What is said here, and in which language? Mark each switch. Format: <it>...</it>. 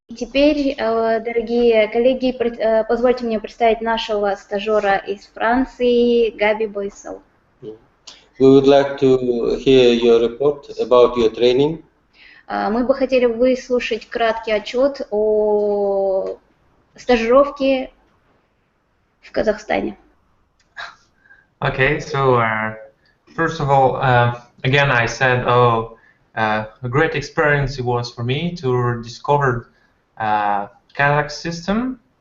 <ru>И теперь, дорогие коллеги, позвольте мне представить нашего стажера из Франции, Габи Бойсел.</ru> <en>We would like to hear your report about your training.</en> <ru>Мы бы хотели выслушать краткий отчет о стажировке в Казахстане.</ru> <en>Okay, so first of all, again, I said, a great experience it was for me to discover Kazakh system.</en>